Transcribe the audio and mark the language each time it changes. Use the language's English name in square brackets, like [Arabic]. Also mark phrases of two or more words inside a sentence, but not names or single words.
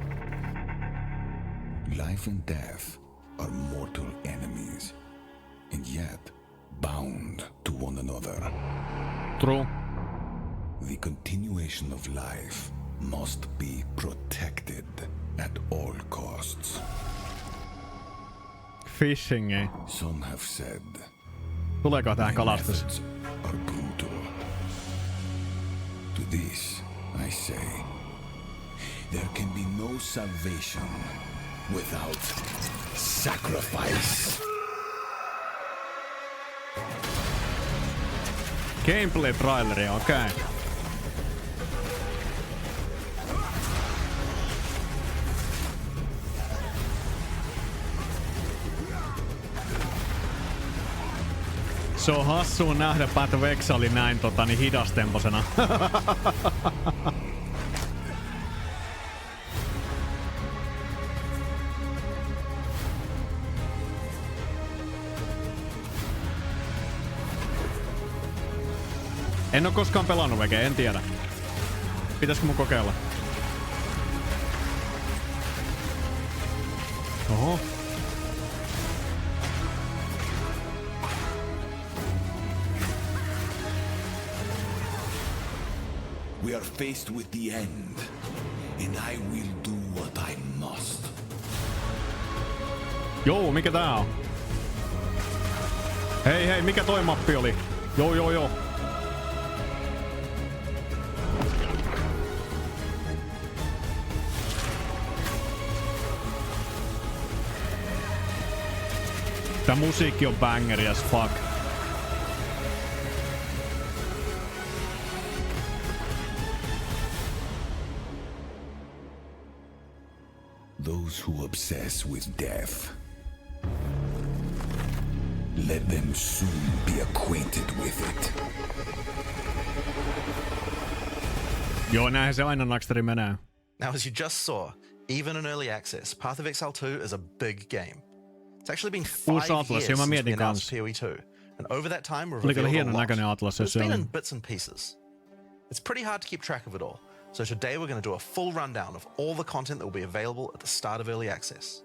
[English] Life and death are mortal enemies, and yet bound to one another. True. The continuation of life must be protected at all costs. [Finnish] Fishing, ei. [English] Some have said [Finnish] Tuleeko tähän kalastus? [English] methods are brutal. To this I say, there can be no salvation without sacrifice. [Finnish] Gameplay traileri, okei. Okay. Se on hassua nähdä Path of Exile näin hidastemposena. En oo koskaan pelannut Vege, en tiedä. Pitäisikö mun kokeilla? Oho. [English] We are faced with the end, and I will do what I must. [Finnish] Joo, mikä tää on? Hei, mikä toi mappi oli? Joo. Tää musiikki on bangeri [English] as fuck. Those who obsess with death, let them soon be acquainted with it. [Finnish] Joo, näinhän se aina Naxteri menee. [English] Now, as you just saw, even in early access, Path of Exile 2 is a big game. It's actually been 5 years since we announced PoE 2, and over that time we've revealed a lot. It's been in bits and pieces. It's pretty hard to keep track of it all, so today we're going to do a full rundown of all the content that will be available at the start of early access.